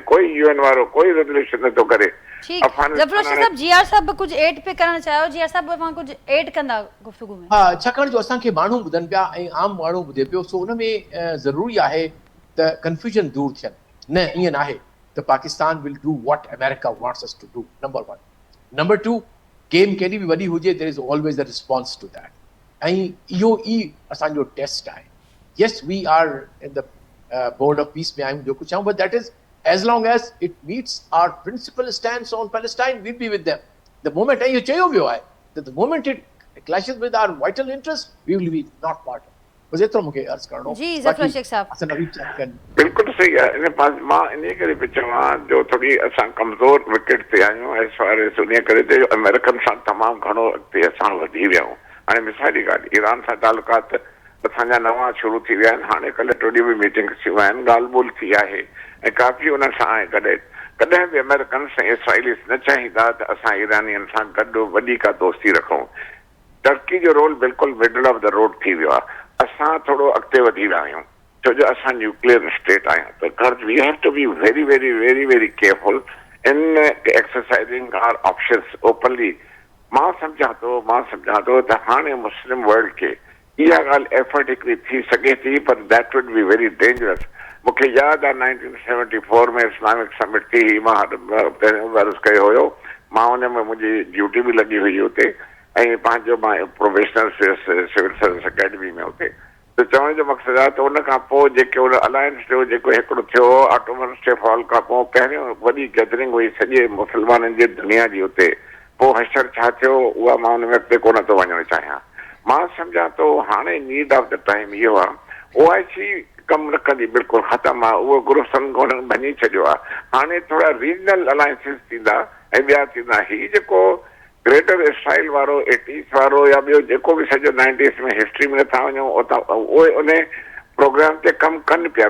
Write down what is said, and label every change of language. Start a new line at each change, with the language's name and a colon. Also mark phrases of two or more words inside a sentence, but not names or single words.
Sindhi: कोई UN वारो कोई रेज़ोल्यूशन नथो करे। जीआर साहब कुझु ऐड पे करणु चाहियो, जीआर साहब मां कुझु ऐड कंदा गुफ़्तगू में? हा, छाकाणि जो असांखे माण्हू ॿुधनि पिया ऐं आम माण्हू ॿुधे पियो, सो उन में ज़रूरी आहे त कंफ्यूजन दूर थियनि। न, ईअं न आहे त
English: Pakistan will do what America wants us to do,
Sindhi: नंबर 1। नंबर 2, गेम केॾी बि वॾी हुजे,
English: There is always a response to that.
Sindhi: ऐं इहो ई असांजो टेस्ट आहे।
English: yes, we are in the board of peace
Sindhi: में आहियूं, जो कुझु आहियूं,
English: but that is as long as it meets our principal stance on Palestine, we'll be with them. The moment
Sindhi: ऐं इहो चयो वियो आहे
English: that the moment it clashes with our vital interests, we will be not part of it.
Sindhi: बस एतिरो मूंखे अर्ज़ करिणो। जी ज़फ़र शेख साहब, असां नवीद साहब कनि। बिल्कुलु सही आहे। इन पास मां इन करे बि चवां जो थोरी असां कमज़ोर विकेट ते आहियूं
English: as far as
Sindhi: उन करे ते अमेरिकन सां तमामु घणो अॻिते असां वधी विया आहियूं। हाणे मिसाली ॻाल्हि, ईरान सां तालुकात असांजा नवां शुरू थी विया आहिनि। हाणे कल्ह टियों ॾींहुं बि मीटिंग थियूं आहिनि, ॻाल्हि ॿोल थी आहे ऐं काफ़ी उन सां आहे। कॾहिं बि अमेरिकन्स ऐं इसराइलीस न चाहींदा त असां ईरानियुनि सां गॾु वॾी का दोस्ती रखूं। टर्की जो रोल बिल्कुलु
English: middle of the road
Sindhi: थी वियो आहे। असां थोरो अॻिते वधी विया आहियूं छो जो असां
English: nuclear state
Sindhi: आहियूं, त
English: we have to be very very very very careful in exercising our options openly.
Sindhi: मां सम्झां थो त हाणे
English: Muslim world
Sindhi: खे इहा ॻाल्हि एफर्ट हिकिड़ी थी सघे थी, पर
English: that would be very dangerous.
Sindhi: मूंखे यादि आहे 1974 में
English: Islamic summit
Sindhi: थी, मां पहिरियों अर्ज़ु कयो हुयो, मां हुन में मुंहिंजी ड्यूटी बि लॻी हुई हुते ऐं पंहिंजो मां
English: professional civil service academy
Sindhi: में हुते। त चवण जो मक़सदु आहे त उन खां पोइ जेके उन अलायंस जो जेको हिकिड़ो थियो
English: Ottoman stay fall
Sindhi: खां पोइ पहिरियों वॾी गैदरिंग हुई सॼे मुस्लमाननि जी दुनिया जी हुते। पोइ हशर छा थियो उहा मां हुन में अॻिते कोन थो वञणु चाहियां। मां सम्झां थो हाणे
English: need of the time
Sindhi: इहो आहे, OIC कमु न कंदी, बिल्कुलु ख़तमु आहे, उहो ग्रुप संगठन भञी छॾियो आहे। हाणे थोरा
English: regional alliances
Sindhi: थींदा ऐं ॿिया थींदा। हीउ जेको ग्रेटर इसराइल वारो 80s वारो या ॿियो जेको बि सॼो 90s में हिस्ट्री में नथा वञूं उतां उहे उन प्रोग्राम ते कमु कनि पिया।